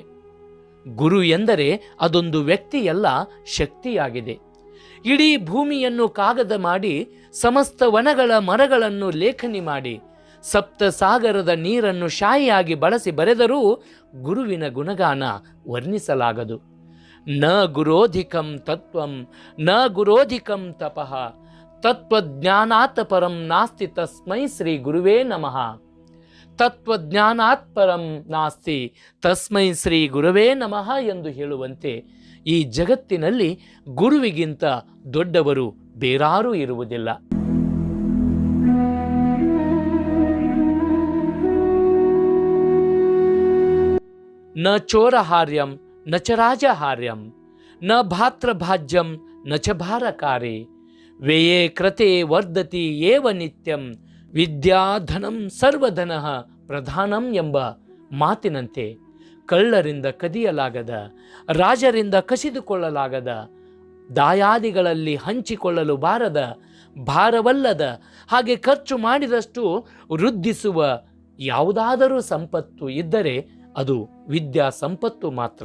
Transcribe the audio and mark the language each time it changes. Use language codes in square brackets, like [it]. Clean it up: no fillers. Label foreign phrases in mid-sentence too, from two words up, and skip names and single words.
[kn] ಗುರು ಎಂದರೆ ಅದೊಂದು ವ್ಯಕ್ತಿಯಲ್ಲ, ಶಕ್ತಿಯಾಗಿದೆ. ಇಡೀ ಭೂಮಿಯನ್ನು ಕಾಗದ ಮಾಡಿ, ಸಮಸ್ತ ವನಗಳ ಮರಗಳನ್ನು ಲೇಖನಿ ಮಾಡಿ, ಸಪ್ತ ಸಾಗರದ ನೀರನ್ನು ಶಾಯಿಯಾಗಿ ಬಳಸಿ ಬರೆದರೂ ಗುರುವಿನ ಗುಣಗಾನ ವರ್ಣಿಸಲಾಗದು. [sa] ನ ಗುರೋಧಿಕಂ ತತ್ವಂ ನ ಗುರೋಧಿಕಂ ತಪಃ ತತ್ವಜ್ಞಾನಾತ್ ಪರಂ ನಾಸ್ತಿ ತಸ್ಮೈ ಶ್ರೀ ಗುರುವೇ ನಮಃ. ತತ್ವಜ್ಞಾನಾತ್ ಪರಂ ನಾಸ್ತಿ ತಸ್ಮೈ ಶ್ರೀ ಗುರುವೇ ನಮಃ [kn] ಎಂದು ಹೇಳುವಂತೆ, ಈ ಜಗತ್ತಿನಲ್ಲಿ ಗುರುವಿಗಿಂತ ದೊಡ್ಡವರು ಬೇರಾರೂ ಇರುವುದಿಲ್ಲ. [sa] ನ ಚೋರಹಾರ್ಯಂ ನ ಚ ರಾಜಹಾರ್ಯಂ ನ ಭಾತ್ರಭಾಜ್ಯಂ ನ ಚ ಭಾರಕಾರೆ ವ್ಯಯೇ ಕೃತೆ ವರ್ಧತಿ ಏವ ನಿತ್ಯಂ ವಿದ್ಯಾಧನಂ ಸರ್ವಧನಃ ಪ್ರಧಾನಂ [kn] ಎಂಬ ಮಾತಿನಂತೆ, ಕಳ್ಳರಿಂದ ಕದಿಯಲಾಗದ, ರಾಜರಿಂದ ಕಸಿದುಕೊಳ್ಳಲಾಗದ, ದಾಯಾದಿಗಳಲ್ಲಿ ಹಂಚಿಕೊಳ್ಳಲು ಬಾರದ, ಭಾರವಲ್ಲದ, ಹಾಗೆ ಖರ್ಚು ಮಾಡಿದಷ್ಟು ವೃದ್ಧಿಸುವ ಯಾವುದಾದರೂ ಸಂಪತ್ತು ಇದ್ದರೆ ಅದು ವಿದ್ಯಾ ಸಂಪತ್ತು ಮಾತ್ರ.